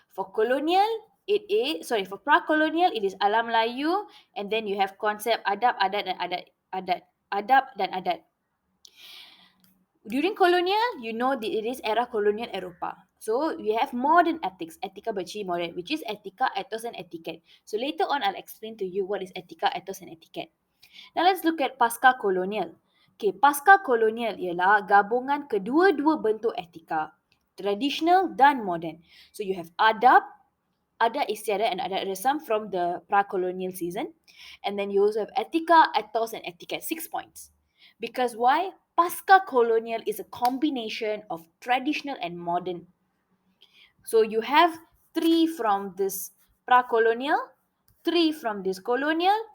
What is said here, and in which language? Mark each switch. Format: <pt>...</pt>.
<en>For colonial, for pra-colonial, it is alam Melayu, and then you have concept adab, adat, dan adab dan adat. During colonial, you know that it is era colonial Eropah. So we have modern ethics,</en> <ms>etika berciri moden,</ms> <en>which is etika, ethos, and etiquette. So later on, I'll explain to you what is etika, ethos, and etiquette. Now let's look at pascakolonial.</en> <ms>Okay, pascakolonial ialah gabungan kedua-dua bentuk etika, tradisional dan moden.</ms> <en>So you have adab, adat istiadat, and adat resam from the pra-colonial season. And then you also have etika, ethos, and etiquette. 6 points. Because why? Pasca-colonial is a combination of traditional and modern. So you have 3 from this pra-colonial, 3 from this colonial.</en>